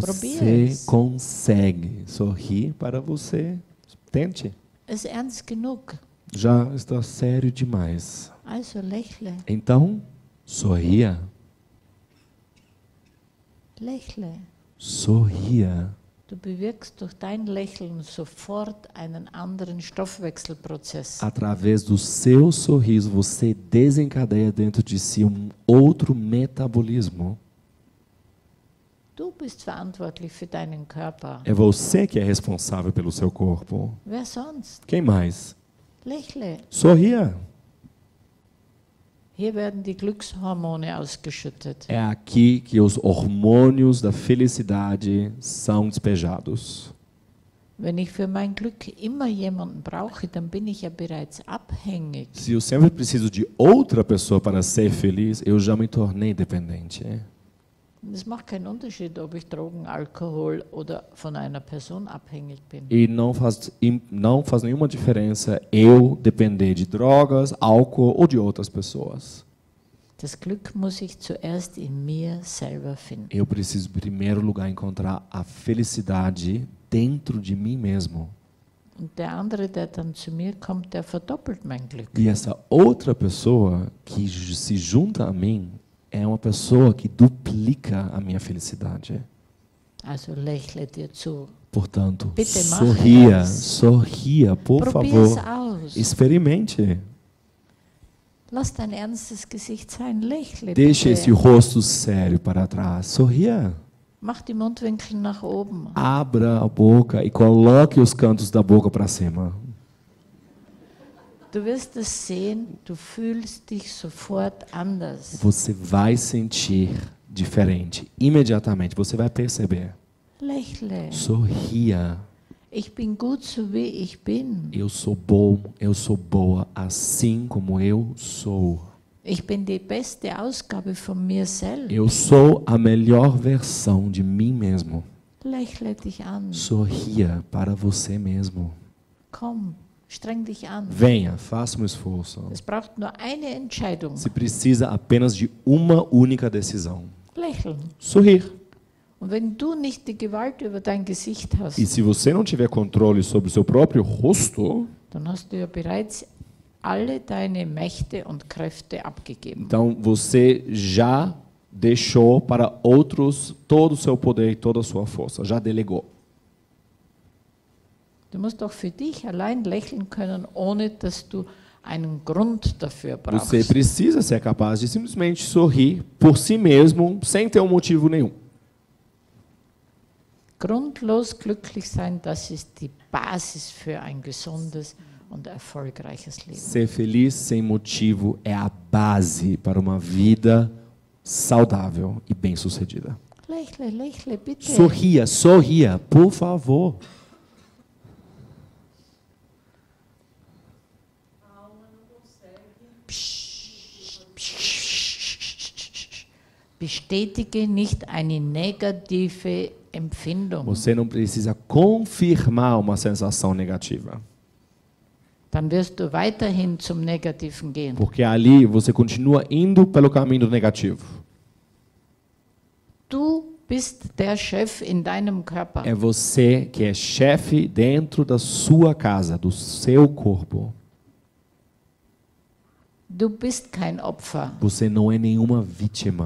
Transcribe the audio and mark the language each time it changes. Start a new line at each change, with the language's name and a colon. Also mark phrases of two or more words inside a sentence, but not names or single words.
German: Probier es.
Portuguese: consegue sorrir para você. Tente.
German: Es ist ernst genug.
Portuguese: Já está sério demais.
German: Also lächle.
Portuguese: Então, sorria.
German: Lächle.
Portuguese: Sorria.
German: Du bewirkst durch dein Lächeln sofort einen anderen Stoffwechselprozess.
Portuguese: Através do seu sorriso, você desencadeia dentro de si outro metabolismo.
German: Du bist verantwortlich für deinen Körper.
Portuguese: É você que é responsável pelo seu corpo.
German: Wer sonst?
Portuguese: Quem mais?
German: Lächle.
Portuguese: Sorria.
German: Hier werden die Glückshormone ausgeschüttet.
Portuguese: É aqui que os hormônios da felicidade são despejados.
German: Wenn ich für mein Glück immer jemanden brauche, dann bin ich ja bereits abhängig.
Portuguese: Se eu sempre preciso de outra pessoa para ser feliz, eu já me tornei dependente.
German: Es macht keinen Unterschied, ob ich Drogen, Alkohol oder von einer Person abhängig bin.
Portuguese: E não faz nenhuma diferença eu depender de drogas, álcool ou de outras pessoas.
German: Das Glück muss ich zuerst in mir selber finden.
Portuguese: Eu preciso, em primeiro lugar, encontrar a felicidade dentro de mim mesmo.
German: Und der andere, der dann zu mir kommt, der verdoppelt mein Glück.
Portuguese: E essa outra pessoa que se junta a mim é uma pessoa que duplica a minha felicidade.
German: Also lächle dir zu.
Portuguese: Portanto,
German: Bitte mach
Portuguese: sorria,
German: es.
Portuguese: sorria, por
German: Probier's
Portuguese: favor.
German: aus.
Portuguese: Experimente.
German: Lass dein ernstes Gesicht sein. Lächle
Portuguese: Deixe
German: bitte.
Portuguese: esse rosto sério para trás. Sorria.
German: Mach die Mundwinkel nach oben.
Portuguese: Abra a boca e coloque os cantos da boca para cima.
German: Du wirst es sehen, du fühlst dich sofort anders.
Portuguese: Você vai sentir diferente. Imediatamente, você vai perceber.
German: Lächle.
Portuguese: Sorria.
German: Ich bin gut, so wie ich bin.
Portuguese: Eu sou bom, eu sou boa, assim como eu sou.
German: Ich bin die beste Ausgabe von mir selbst.
Portuguese: Eu sou a melhor versão de mim mesmo.
German: Lächle dich an.
Portuguese: Sorria para você mesmo.
German: Komm, streng dich an.
Portuguese: Venha, faça um esforço.
German: Es braucht nur eine Entscheidung.
Portuguese: Se precisa apenas de uma única decisão.
German: Lächeln.
Portuguese: Sorrir.
German: Und wenn du nicht die Gewalt über dein Gesicht hast,
Portuguese: E se você não tiver controle sobre o seu próprio rosto,
German: dann hast du ja bereits alle deine Mächte und Kräfte abgegeben.
Portuguese: então você já deixou para outros todo o seu poder e toda a sua força, já delegou.
German: Du musst doch für dich allein lächeln können, ohne dass du einen Grund dafür brauchst.
Portuguese: Você precisa ser capaz de simplesmente sorrir por si mesmo, sem ter um motivo nenhum.
German: Grundlos glücklich sein, das ist die Basis für ein gesundes und erfolgreiches Leben.
Portuguese: Ser feliz sem motivo é a base para uma vida saudável e bem-sucedida.
German: Lächle, lächle, bitte.
Portuguese: Sorria, sorria, por favor.
German: Bestätige nicht eine negative Empfindung.
Portuguese: Você não precisa confirmar uma sensação negativa,
German: Dann wirst du weiterhin zum Negativen gehen.
Portuguese: porque ali você continua indo pelo caminho do negativo.
German: Du bist der Chef in deinem Körper.
Portuguese: É você que é chefe dentro da sua casa, do seu corpo.
German: Du bist kein Opfer.
Portuguese: Você não é nenhuma vítima.